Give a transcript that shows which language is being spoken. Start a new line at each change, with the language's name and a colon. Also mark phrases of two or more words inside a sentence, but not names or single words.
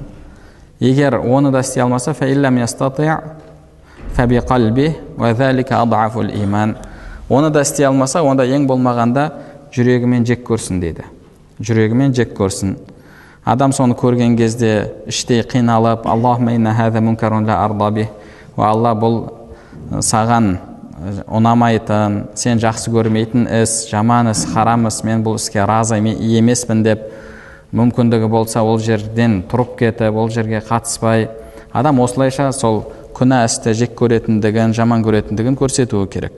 Kazakh: Егер оны да істей алмаса,
Arabic: فإن لم يستطع فبقلبه وذلك أضعف الإيمان.
Kazakh: Оны да істей алмаса, онда ең болмағанда жүрегімен жек көрсін дейді. Жүрегімен жек көрсін. Адам соны көрген кезде іштей қиналып,
Arabic: اللهم إن هذا منكر لا أرضى به.
Kazakh: Ва Алла, бұл саған ұнамайтын, сен жақсы көрмейтін іс, жаман іс, харам іс, мен бұл іске разы емеспін деп мүмкіндігі болса, ол жерден тұрып кетіп, ол жерге қатыспай, адам осылайша сол күнә істі жек көретіндігін, жаман көретіндігін көрсетуі керек.